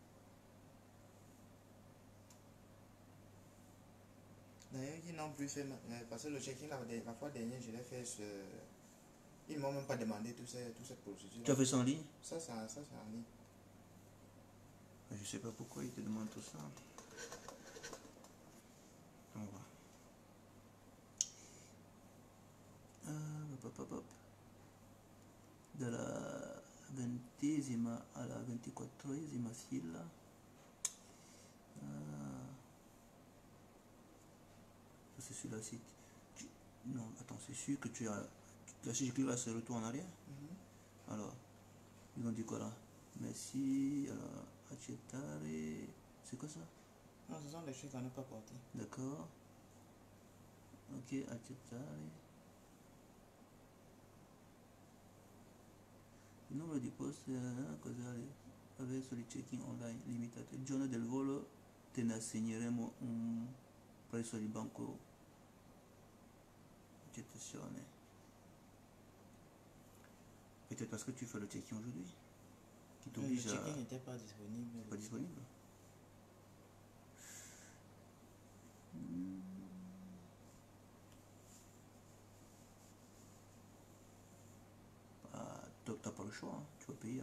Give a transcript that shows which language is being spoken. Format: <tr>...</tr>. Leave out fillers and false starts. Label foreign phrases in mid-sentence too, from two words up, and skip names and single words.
<fr>D'ailleurs, ils n'ont plus fait, parce que le check-in, la fois dernière, je l'ai fait sur... Ils ne m'ont même pas demandé toute cette procédure. Tu as fait ça en ligne? Ça c'est en ligne. Je sais pas pourquoi ils te demandent tout ça. On va.</fr> <it>Dalla 20esima alla 24esima fila.</it> <fr>Ça c'est sur la site. Non, attends, c'est sûr que tu as... Là, si je clique là, c'est retour en arrière. Alors, ils ont dit quoi là? Merci, alors, accettare. C'est quoi ça? Non, ce sont des trucs qu'on n'a pas portés. D'accord. Ok, accettare.</fr> <it>Il numero di posti attraverso il check-in online limitato. Il giorno del volo te ne assegneremo un presso il banco accettazione.</it> <fr>Peut-être parce que tu fais le check-in aujourd'hui qui t'oblige à... Le check-in n'était pas disponible. Pas disponible. T'as pas le choix, hein. Tu vas payer.</fr>